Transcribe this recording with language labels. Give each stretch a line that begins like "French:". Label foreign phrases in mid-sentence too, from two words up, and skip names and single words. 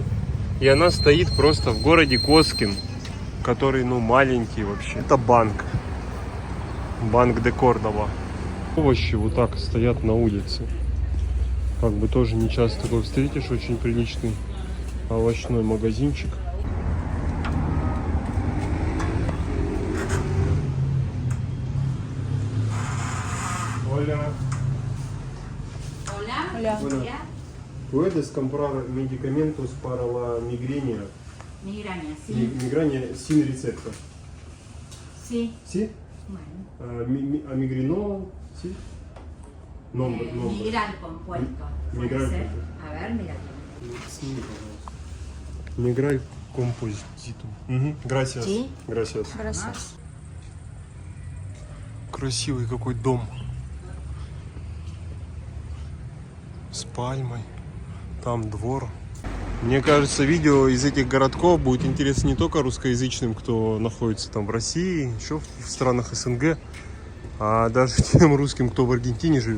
Russian: И она стоит просто в городе Коскин, который, ну, маленький вообще. Это банк. Банк де Кордоба. Овощи вот так стоят на улице. Как бы тоже не часто такой встретишь. Очень приличный овощной магазинчик.
Spanish: Hola. Hola. Hola. ¿Puedes comprar medicamentos para la migraña? Migraña, sí. Migraña sin receta. Sí. ¿Sí? Bueno. Migrinol, ¿sí? Nombre. Migral compuesto. Puede Migral ser. compuesto. A ver, mira.
Russian: Сними, пожалуйста. Миграль композитум.
Spanish: Gracias. Sí. Gracias. Gracias.
Russian: Красивый какой дом. С пальмой. Там двор. Мне кажется, видео из этих городков будет интересно не только русскоязычным, кто находится там в России, еще в странах СНГ, а даже тем русским, кто в Аргентине живет.